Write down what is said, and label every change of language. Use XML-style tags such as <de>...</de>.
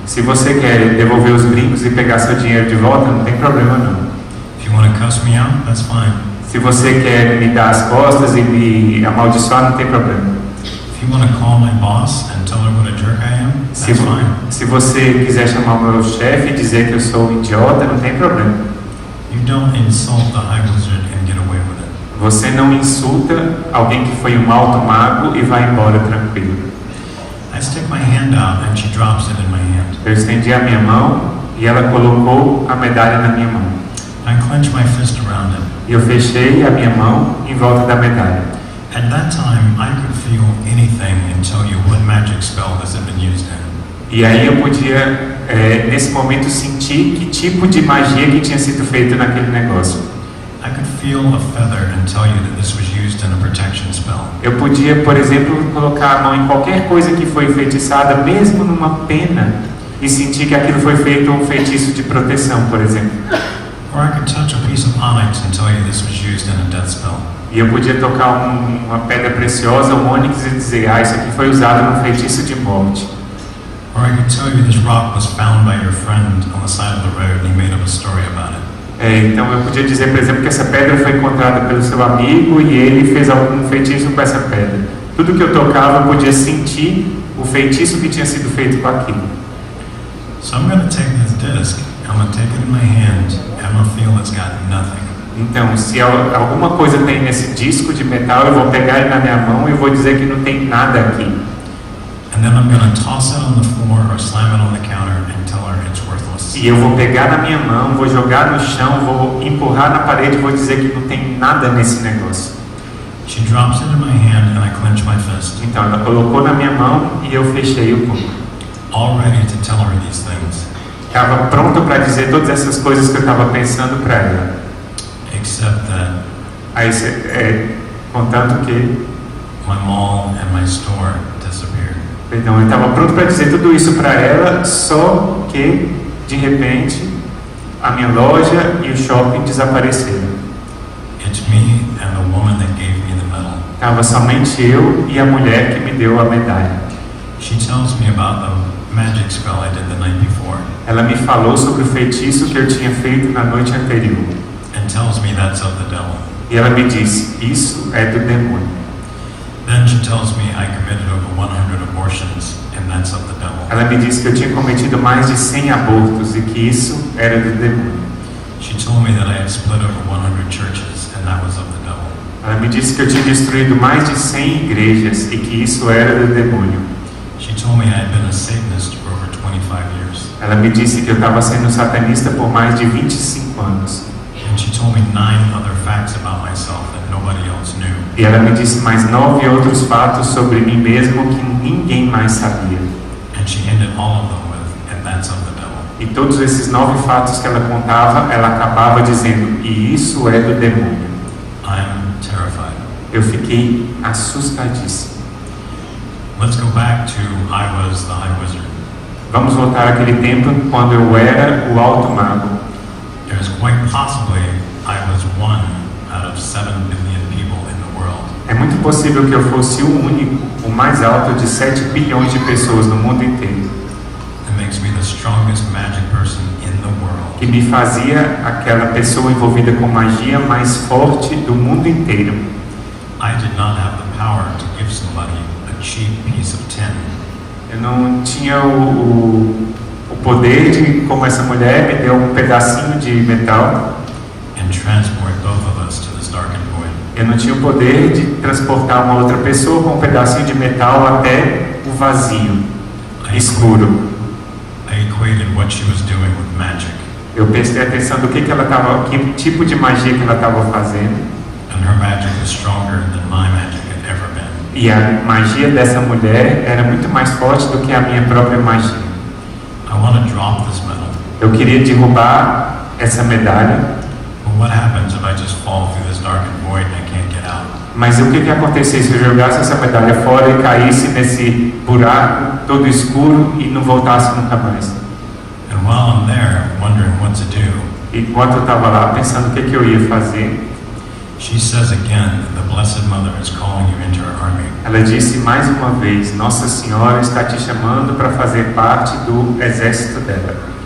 <pt>Se você quer devolver os brincos e pegar seu dinheiro de volta, não tem problema não.</pt> <en>If you want to cuss me out, that's fine.</en> <pt>Se você quer me dar as costas e me amaldiçoar, não tem problema.</pt> <en>If you want to call my boss and tell her what a jerk I am,</en> <pt>Se,</pt> <en>that's fine.</en> <pt>se você quiser chamar o meu chefe e dizer que eu sou um idiota, não tem problema.</pt> <en>You don't insult the High Wizard and get away with it.</en> <pt>Você não insulta alguém que foi um alto mago e vai embora tranquilo.</pt> <en>I stick my hand out and she drops it in my hand.</en> <pt>Eu estendi a minha mão e ela colocou a medalha na minha mão.</pt> <en>I clench my fist around it.</en> <pt>E eu fechei a minha mão em volta da medalha.</pt> <en>At that time, I could feel anything and tell you what magic spell this had been used in.</en> <pt>E aí eu podia, nesse momento, sentir que tipo de magia que tinha sido feito naquele negócio.</pt> <en>I could feel a feather and tell you that this was used in a protection spell.</en> <pt>Eu podia, por exemplo, colocar a mão em qualquer coisa que foi feitiçada, mesmo numa pena, e sentir que aquilo foi feito um feitiço de proteção, por exemplo.</pt> <en>Or I could touch a piece of onyx and tell you this was used in a death spell.</en> <pt>E eu podia tocar uma pedra preciosa, um ônix, e dizer, isso aqui foi usado num feitiço de morte.</pt> <en>Or I could tell you this rock was found by your friend on the side of the road and he made up a story about it.</en> <pt>Então eu podia dizer, por exemplo, que essa pedra foi encontrada pelo seu amigo e ele fez algum feitiço com essa pedra. Tudo que eu tocava eu podia sentir o feitiço que tinha sido feito com aquilo.</pt> <en>So I'm going to take this disc, I'm going to take it in my hand, and I'm going to feel it's got nothing.</en> <pt>Então, se alguma coisa tem nesse disco de metal, eu vou pegar ele na minha mão e vou dizer que não tem nada aqui.</pt> <en>And then I'm going to toss it on the floor or slam it on the counter and tell her it's worthless.</en> <pt>E eu vou pegar na minha mão, vou jogar no chão, vou empurrar na parede e vou dizer que não tem nada nesse negócio.</pt> <en>She drops it in my hand and I clench my fist,</en> <pt>Então ela colocou na minha mão e eu fechei o punho.</pt> <en>all ready to tell her these things.</en> <pt>estava pronto para dizer todas essas coisas que eu estava pensando para ela.</pt> <en>Except that</en> <pt>Aí, contanto que,</pt> <en>my mall and my store disappeared.</en> <pt>perdão, eu estava pronto para dizer tudo isso para ela, só que, de repente, a minha loja e o shopping desapareceram.</pt> <en>It's me and the woman that gave me the medal.</en> <pt>Estava somente eu e a mulher que me deu a medalha.</pt> <en>She tells me about the magic spell I did the night before</en> <pt>Ela me falou sobre o feitiço que eu tinha feito na noite anterior.</pt> <en>and tells me that's of the devil.</en> <pt>E ela me disse, isso é do demônio.</pt> <en>Then she tells me I committed over 100 abortions and that's of the devil.</en> <pt>Ela me disse que eu tinha cometido mais de 100 abortos e que isso era do demônio.</pt> <en>She told me that I had split over 100 churches and that was of the devil.</en> <pt>Ela me disse que eu tinha destruído mais de 100 igrejas e que isso era do demônio.</pt> <en>She told me I had been a Satanist for over 25 years.</en> <pt>Ela me disse que eu estava sendo satanista por mais de 25 anos.</pt> <en>And she told me 9 other facts about myself that nobody else knew.</en> <pt>E ela me disse mais 9 outros fatos sobre mim mesmo que ninguém mais sabia.</pt> <en>And she ended all of them with, and that's of the devil.</en> <pt>E todos esses 9 fatos que ela contava, ela acabava dizendo, e isso é do demônio.</pt> <en>I'm terrified.</en> <pt>Eu fiquei assustadíssimo.</pt> <en>Let's go back to I was the High Wizard.</en> <pt>Vamos voltar àquele tempo quando eu era o alto mago.</pt> <en>There's quite possibly I was 1 out of 7 billion people in the world.</en> <pt>É muito possível que eu fosse o único, o mais alto de 7 bilhões de pessoas no mundo inteiro,</pt> <en>It makes me the strongest magic person in the world.</en> <pt>que me fazia aquela pessoa envolvida com magia mais forte do mundo inteiro.</pt> <en>I did not have the power to give somebody a cheap piece of tin.</en> <pt>Eu não tinha o poder de, como essa mulher me deu um pedacinho de metal,</pt> <en>And transport both of us to this darkened void.</en> <pt>eu não tinha o poder de transportar uma outra pessoa com um pedacinho de metal até o vazio, escuro.</pt> <en>I equated what she was doing with magic,</en> <pt>Eu prestei atenção do que ela estava, que tipo de magia que ela estava fazendo,</pt> <en>and her magic was stronger than my magic had ever been.</en> <pt>e a magia dessa mulher era muito mais forte do que a minha própria magia.</pt> <en>I want to drop this medal,</en> <pt>Eu queria derrubar essa medalha,</pt> <en>but what happens if I just fall through this darkened void and I can't get out?</en> <pt>mas o que que acontecesse se eu jogasse essa medalha fora e caísse nesse buraco todo escuro e não voltasse nunca mais?</pt> <en>And while I'm there, wondering what to do,</en> <pt>E enquanto eu estava lá pensando o que que eu ia fazer,</pt> <en>she says again that the Blessed Mother is calling you into her army.</en> <pt>ela disse mais uma vez, Nossa Senhora está te chamando para fazer parte do exército dela.</pt>